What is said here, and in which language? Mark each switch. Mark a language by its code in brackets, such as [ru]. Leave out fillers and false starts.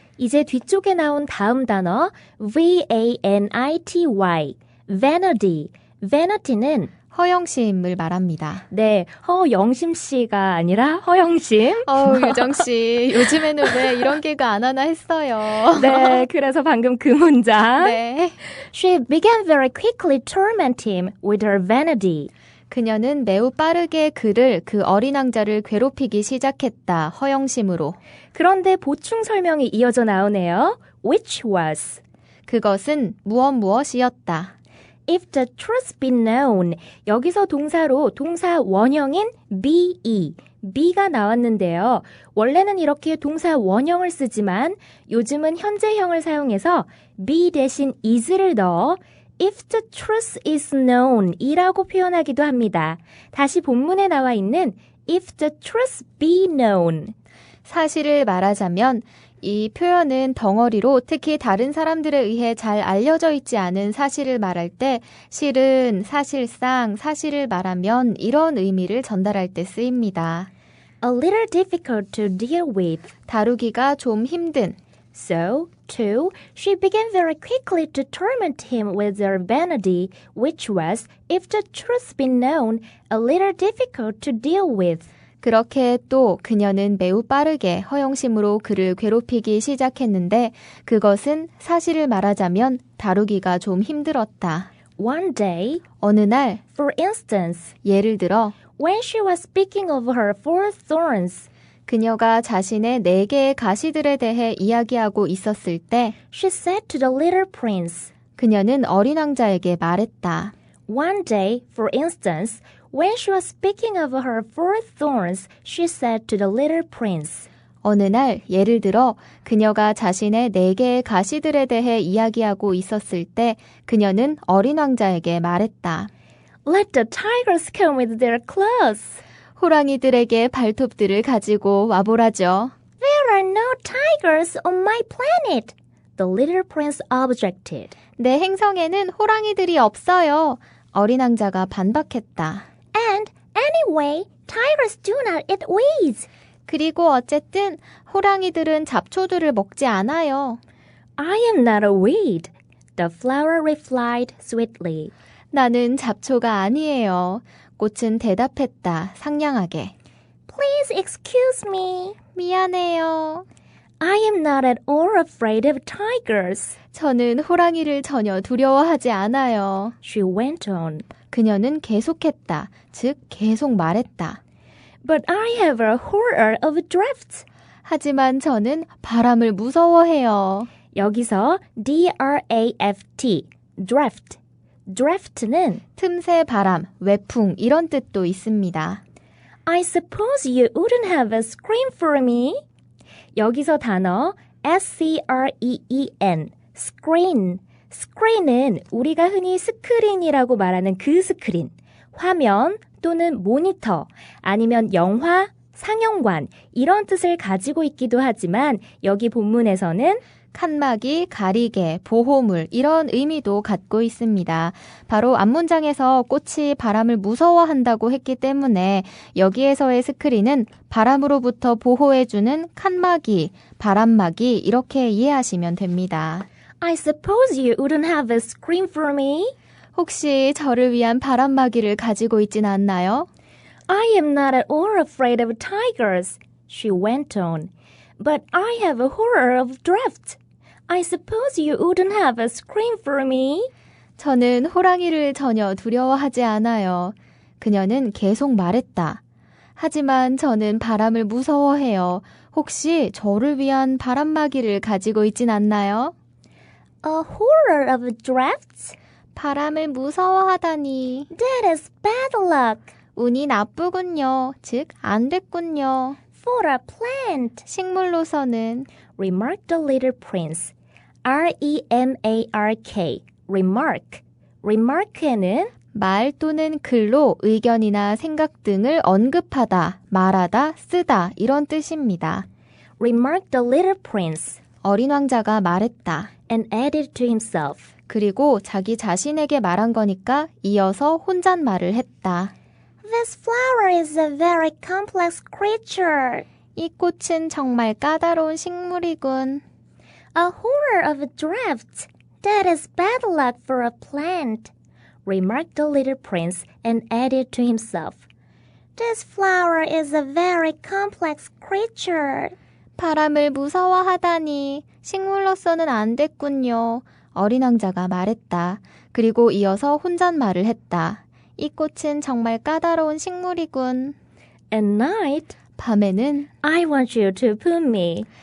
[ko] 이제 뒤쪽에 나온 다음 단어 V-A-N-I-T-Y. vanity. vanity는 허영심을 말합니다. 네, 허영심 씨가 아니라 허영심. 유정 씨, 요즘에는 왜 이런 개그 안 하나 했어요. 네, 그래서 방금 그 문장. 네. [en] She began very quickly to torment him with her vanity. [ko] 그녀는 매우 빠르게 그 어린 왕자를 괴롭히기 시작했다. 허영심으로. 그런데 보충 설명이 이어져 나오네요. [en] Which was. [ko] 그것은 무엇이었다. [en] If the truth be known. [ko] 여기서 동사로 동사 원형인 be, be가 나왔는데요. 원래는 이렇게 동사 원형을 쓰지만 요즘은 현재형을 사용해서 be 대신 is를 넣어 [en] If the truth is known [ko] 이라고 표현하기도 합니다. 다시 본문에 나와 있는 [en] If the truth be known. [ko] 사실을 말하자면 이 표현은 덩어리로 특히 다른 사람들에 의해 잘 알려져 있지 않은 사실을 말할 때 실은, 사실상, 사실을 말하면 이런 의미를 전달할 때 쓰입니다. [en] A little difficult to deal with. [ko] 다루기가 좀 힘든. [en] So, too, she began very quickly to torment him with her vanity, which was, if the truth be known, a little difficult to deal with. [ko] 그렇게 또 그녀는 매우 빠르게 허영심으로 그를 괴롭히기 시작했는데 그것은 사실을 말하자면 다루기가 좀 힘들었다. [en] One day, [ko] 어느 날, [en] for instance, [ko] 예를 들어 [en] when she was speaking of her 4 thorns, [ko] 그녀가 자신의 4개의 가시들에 대해 이야기하고 있었을 때 [en] she said to the little prince, [ko] 그녀는 어린 왕자에게 말했다. [en] One day, for instance, when she was speaking of her 4 thorns, she said to the little prince, [ko] 어느 날 예를 들어 그녀가 자신의 4개의 가시들에 대해 이야기하고 있었을 때 그녀는 어린 왕자에게 말했다. [en] Let the tigers come with their claws. [ko] 호랑이들에게 발톱들을 가지고 와보라죠. [en] There are no tigers on my planet. The little prince objected. [ko] 내 행성에는 호랑이들이 없어요. 어린 왕자가 반박했다. [en] And anyway, tigers do not eat weeds. [ko] 그리고 어쨌든 호랑이들은 잡초들을 먹지 않아요. [en] I am not a weed. The flower replied sweetly. [ko] 나는 잡초가 아니에요. 꽃은 대답했다. 상냥하게. [en] Please excuse me. [ko] 미안해요. [en] I am not at all afraid of tigers. [ko] 저는 호랑이를 전혀 두려워하지 않아요. [en] She went on. [ko] 그녀는 계속했다. 즉 계속 말했다. [en] But I have a horror of drafts. [ko] 하지만 저는 바람을 무서워해요. 여기서 D-R-A-F-T, draft. draft는 틈새 바람, 외풍 이런 뜻도 있습니다. [en] I suppose you wouldn't have a scream for me. [ko] 여기서 단어 [en] S-C-R-E-E-N, screen. [ko] screen은 우리가 흔히 스크린이라고 말하는 그 스크린, 화면 또는 모니터, 아니면 영화, 상영관 이런 뜻을 가지고 있기도 하지만 여기 본문에서는 칸막이, 가리개, 보호물 이런 의미도 갖고 있습니다. 바로 앞문장에서 꽃이 바람을 무서워한다고 했기 때문에 여기에서의 스크린은 바람으로부터 보호해주는 칸막이, 바람막이 이렇게 이해하시면 됩니다. [en] I suppose you wouldn't have a screen for me? [ko] 혹시 저를 위한 바람막이를 가지고 있진 않나요? [en] I am not at all afraid of tigers, she went on. But I have a horror of drafts. I suppose you wouldn't have a screen for me? [ko] 저는 호랑이를 전혀 두려워하지 않아요. 그녀는 계속 말했다. 하지만 저는 바람을 무서워해요. 혹시 저를 위한 바람막이를 가지고 있진 않나요? [en] A horror of drafts? [ko] 바람을 무서워하다니. [en] That is bad luck. [ko] 운이 나쁘군요. 즉, 안 됐군요. [en] For a plant, [ko] 식물로서는 [en] remarked the little prince. R-E-M-A-R-K, remark. remark에는 [ko] 말 또는 글로 의견이나 생각 등을 언급하다, 말하다, 쓰다 이런 뜻입니다. [en] remarked the little prince [ko] 어린 왕자가 말했다. [en] and added to himself. [ko] 그리고 자기 자신에게 말한 거니까 이어서 혼잣말을 했다. [en] This flower is a very complex creature. [ko] 이 꽃은 정말 까다로운 식물이군. [en] A horror of drafts. That is bad luck for a plant, remarked the little prince and added to himself. This flower is a very complex creature. [ko] 바람을 무서워하다니 식물로서는 안 됐군요. 어린 왕자가 말했다. 그리고 이어서 혼잣말을 했다. 이 꽃은 정말 까다로운 식물이군. [en] At night, [ko] 밤에는 [en] I want you to put me